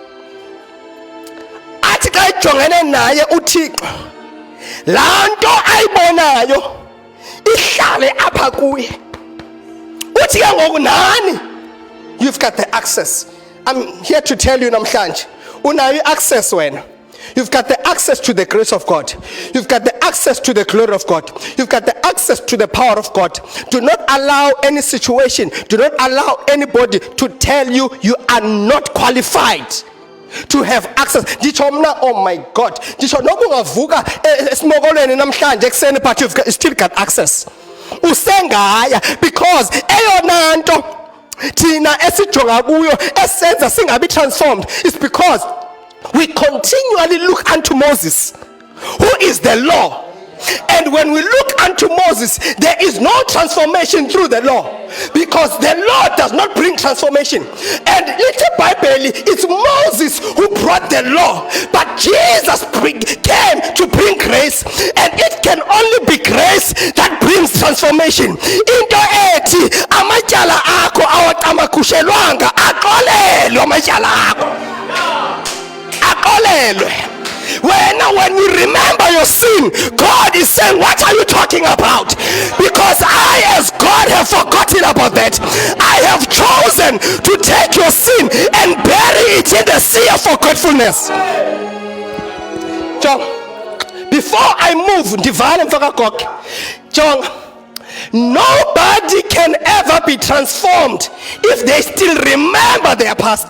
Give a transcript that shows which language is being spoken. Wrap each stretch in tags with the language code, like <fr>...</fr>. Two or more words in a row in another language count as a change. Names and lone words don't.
<xh>Athi xa ejongene naye uThixo laa nto ayibonayo ihlale apha kuye. Uthi ke ngoku nani</xh> <en>You've got the access. I'm here to tell you namhlanje,</en> <xh>unayo access wena.</xh> <en>You've got the access to the grace of God. You've got the access to the glory of God. You've got the access to the power of God. Do not allow any situation, do not allow anybody to tell you you are not qualified to have access. Oh my God. But you've still got access. Because Tina</en> <xh>esijonga kuyo esenza singabi</xh> <en>transformed is because we continually look unto Moses, who is the law. And when we look unto Moses, there is no transformation through the law, because the law does not bring transformation. And little Bible, it's Moses who brought the law, but Jesus came to bring grace, and it can only be grace that brings transformation.</en> <xh>Into ethi amatyala akho awaqamakushelwanga aqolelwe amatyala akho aqolelwe.</xh> <en>When you remember your sin, God is saying, what are you talking about? Because I, as God, have forgotten about that. I have chosen to take your sin and bury it in the sea of forgetfulness. John, before I move, John, nobody can ever be transformed if they still remember their past.</en>